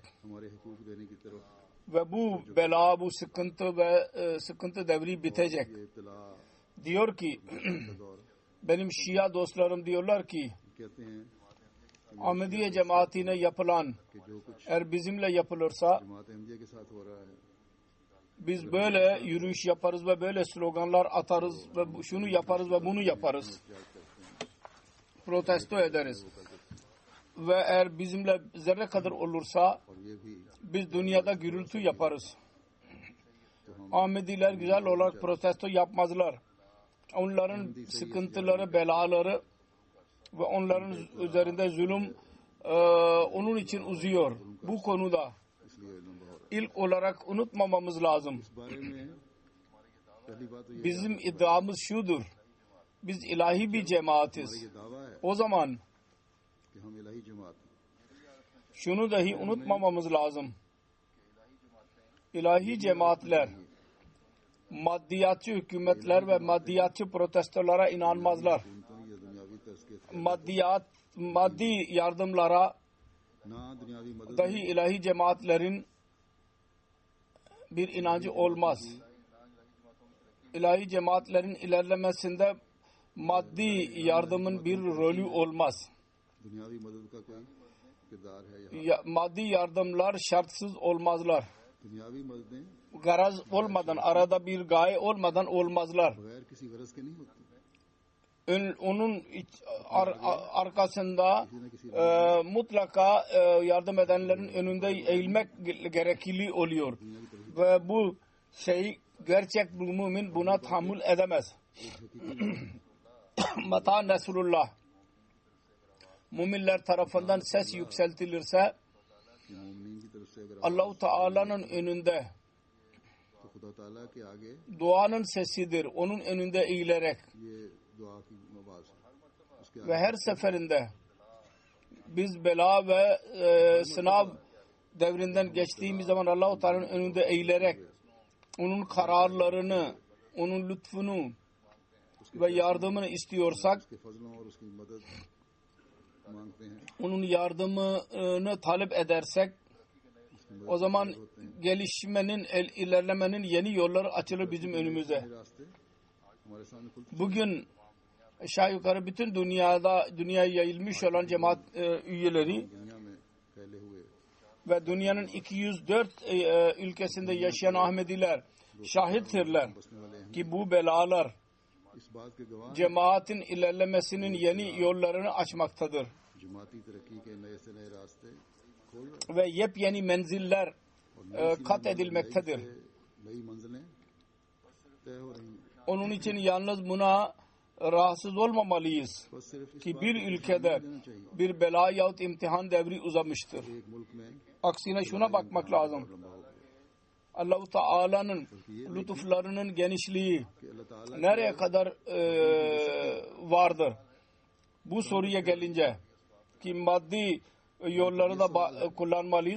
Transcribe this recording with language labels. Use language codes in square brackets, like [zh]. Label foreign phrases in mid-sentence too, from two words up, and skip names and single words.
[ur] ہمارے حقوق دینے کی طرف [tr] Ve bu bela, bu sıkıntı ve sıkıntı devri bitecek. [ur] یہ ابتلا [tr] Diyor ki [ur] کا دور [tr] benim Şia dostlarım diyorlar ki [ur] کہتے ہیں [tr] Ahmediye cemaatine yapılan [ur] کہ جو کچھ [tr] eğer bizimle yapılırsa [ur] جماعت احمدیہ کے ساتھ ہو رہا ہے [tr] biz böyle yürüyüş yaparız ve böyle sloganlar atarız ve şunu yaparız ve bunu yaparız. Protesto ederiz. Ve eğer bizimle zerre kadar olursa [ur] اور یہ بھی [tr] biz dünyada gürültü yaparız. Ahmediler güzel olarak protesto yapmazlar. Onların sıkıntıları, belaları ve onların üzerinde zulüm onun için uzuyor. Bu konuda [ur] اس لیے علم بہت [tr] ilk olarak unutmamamız lazım. [ur] اس بارے میں پہلی بات تو یہ [tr] Bizim iddiamız şudur. Biz ilahi bir cemaatiz. [ur] یہ دعویٰ ہے [tr] O zaman [ur] کہ ہم الٰہی جماعت ہیں [tr] şunu dahi unutmamamız lazım. İlahi cemaatler, maddiyatçı hükümetler ve maddiyatçı protestolara inanmazlar. [ur] ان کو یہ دنیاوی طرز کے [tr] Maddi yardımlara [ur] نہ دنیاوی مدد [tr] dahi ilahi cemaatlerin bir inancı olmaz. İlahi cemaatlerin ilerlemesinde maddi yardımın bir rolü olmaz. [ur] دنیاوی مدد کا کوئی کردار ہے یہاں [tr] Maddi yardımlar şartsız olmazlar. [ur] دنیاوی مددیں [tr] Garaz olmadan, arada bir gaye olmadan olmazlar. [ur] بغیر کسی غرض کے نہیں ہوتی [tr] Onun arkasında mutlaka yardım edenlerin önünde eğilmek gerekli oluyor. Ve bu şey gerçek bir mümin buna tahammül edemez. [ar] متى نصر الله [tr] müminler tarafından ses yükseltilirse [ur] کہ مومنین کی طرف سے اگر [tr] Allah-u Teala'nın önünde [ur] تو خدا تعالیٰ کے آگے [tr] duanın sesidir. Onun önünde eğilerek [ur] یہ دعا کی آواز ہے اس کے [tr] ve her seferinde biz bela ve sınav devrinden geçtiğimiz zaman Allah-u Teala'nın önünde eğilerek onun kararlarını, onun lütfunu ve yardımını istiyorsak [ur] اس کے فضلوں اور اس کی مدد مانگتے ہیں [tr] onun yardımını talep edersek o zaman gelişmenin, ilerlemenin yeni yolları açılır bizim önümüze. [ur] یہ راستے ہمارے سامنے کھلتے [tr] Bugün aşağı yukarı bütün dünyaya yayılmış olan cemaat üyeleri [ur] دنیا میں پھیلے ہوئے [tr] ve dünyanın 204 ülkesinde yaşayan Ahmediler şahittirler [ur] بسنے والے ہیں [tr] ki bu belalar [ur] اس بات کے گواہ [tr] cemaatin ilerlemesinin yeni yollarını açmaktadır. [ur] جماعتی ترقی کے نئے سے نئے راستے کھول رہے ہیں [tr] Ve yepyeni menziller [ur] اور نئی [tr] kat edilmektedir. [ur] نئی منزلیں طے ہو رہی ہیں [tr] Onun için yalnız buna rahatsız olmamalıyız [ur] بس صرف اس [tr] ki [ur] बात [tr] bir [ur] को [tr] ülkede [ur] دھیان دینا چاہیے [tr] bir bela yahut imtihan devri uzamıştır. [ur] ایک ملک میں [tr] Aksine şuna bakmak lazım. [ur] لمبا ہو گیا [tr] Allah-u Teala'nın lütuflarının genişliği [ur] کہ اللہ تعالیٰ [tr] nereye kadar vardır? Bu soruya gelince ki maddi yolları da kullanmalıyız.